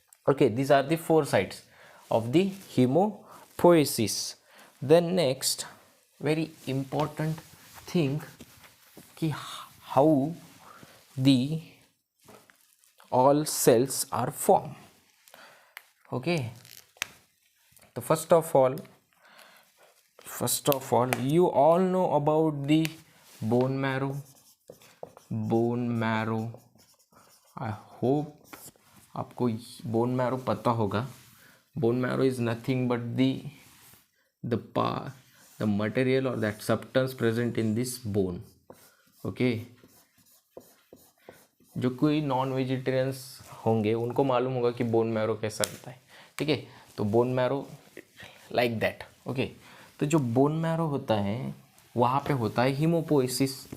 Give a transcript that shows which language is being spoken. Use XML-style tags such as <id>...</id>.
<en>Okay, this are the 4 sites of the haemopoiesis. Then next very important thing कि how the all cells are formed. Okay, so first of all you all know about the bone marrow. I hope</en> <hi>आपको bone marrow पता होगा।</hi> <en>bone marrow is nothing but the material or that substance present in this bone.</en> <hi>Okay, जो कोई non vegetarians होंगे उनको मालूम होगा कि बोन मैरो कैसा रहता है। ठीक है, तो</hi> <en>Bone marrow like that.</en> <hi>Okay, तो जो बोन मैरो होता है वहाँ पे होता है हीमोपोएसिस।</hi>